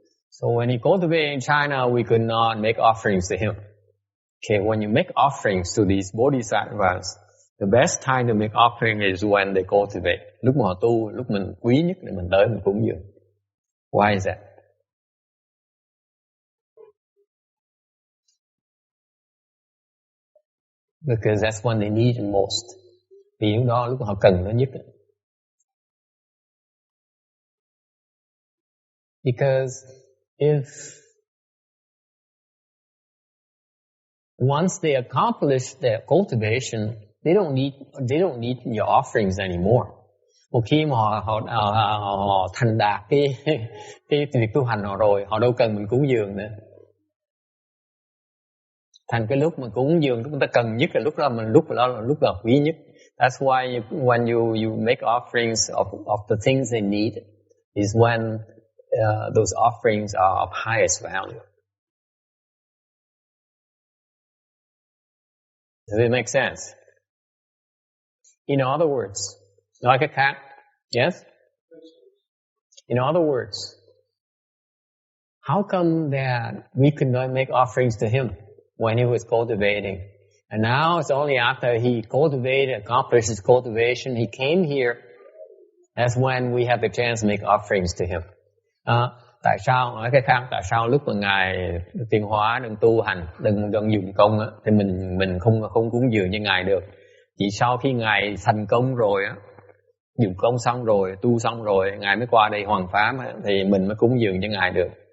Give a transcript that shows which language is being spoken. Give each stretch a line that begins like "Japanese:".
English: So when he cultivated in China, we could not make offerings to him. Okay, when you make offerings to these bodhisattvas, the best time to make offering is when they cultivate.
Vietnamese: Lúc mà họ tu, lúc mình quý nhất để mình tới mình cúng dường.
English: Why is that? Because that's when they need it most.
Vietnamese: Vì lúc đó, lúc mà họ cần nó nhất.
English: Because if once they accomplish their cultivation, they don't need your offerings anymore.
Vietnamese: Một khi mà họ thành đạt cái việc tu hành họ rồi, họ đâu cần mình cúng dường nữa. Thành cái lúc mà cúng dường chúng ta cần nhất là lúc đó là lúc quý nhất.
English: That's why when you make offerings of the things they need is when those offerings are of highest value. Does it make sense? In other words,
Vietnamese: nói cách khác,
English: yes? In other words, how come that we could not make offerings to him when he was cultivating? And now it's only after he accomplished his cultivation, he came here, that's when we have the chance to make offerings to him.
Vietnamese: Tại sao, nói cách khác, tại sao lúc mà Ngài Tuyên Hóa đang tu hành, đang dùng công á, thì mình không cúng dường cho Ngài được. Chỉ sau khi Ngài thành công rồi á, dùng công xong rồi, tu xong rồi, Ngài mới qua đây hoàn pháp á, thì mình mới cúng dường cho Ngài được.